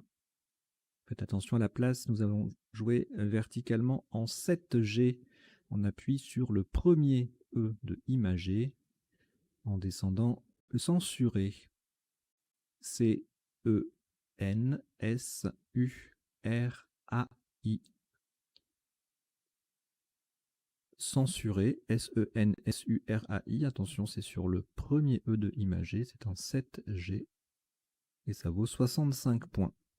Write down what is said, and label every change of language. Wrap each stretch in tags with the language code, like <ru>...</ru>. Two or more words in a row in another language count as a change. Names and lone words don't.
<fr>Faites attention à la place, nous avons joué verticalement en 7G. On appuie sur le premier E de imagé en descendant censuré. C-E-N-S-U-R-A-I. Censuré, S-E-N-S-U-R-A-I. Attention, c'est sur le premier E de imagé, c'est un 7G. Et ça vaut 65 points.</fr>